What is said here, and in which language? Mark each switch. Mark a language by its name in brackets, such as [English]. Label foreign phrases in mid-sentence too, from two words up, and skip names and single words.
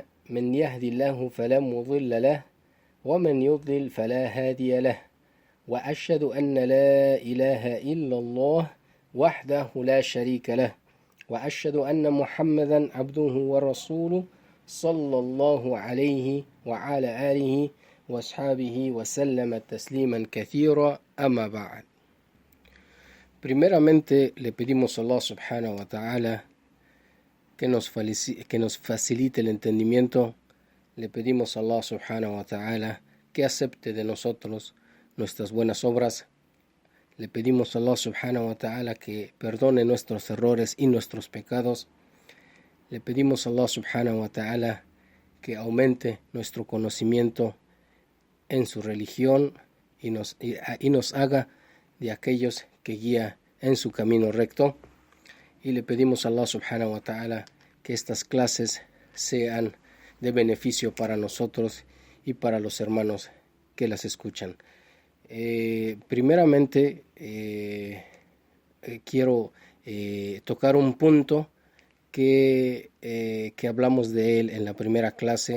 [Arabic] من يهد الله فلا مضل له ومن يضلل فلا هادي له، وأشهد أن لا إله إلا الله وحده لا شريك له، وأشهد أن محمدا عبده ورسوله صلى الله عليه وعلى آله وأصحابه وسلم تسليما كثيرا. أما بعد. [Spanish] Primeramente le pedimos a Allah [Arabic] سبحانه وتعالى [Spanish] que nos facilite el entendimiento. Le pedimos a Allah [Arabic] سبحانه وتعالى [Spanish] que acepte de nosotros nuestras buenas obras. Le pedimos a Allah [Arabic] سبحانه وتعالى [Spanish] que perdone nuestros errores y nuestros pecados. Le pedimos a Allah [Arabic] سبحانه وتعالى [Spanish] que aumente nuestro conocimiento en su religión y nos haga de aquellos que guía en su camino recto. Y le pedimos a Allah [Arabic] سبحانه وتعالى [Spanish] que estas clases sean de beneficio para nosotros y para los hermanos que las escuchan. Primeramente quiero tocar un punto que hablamos de él en la primera clase.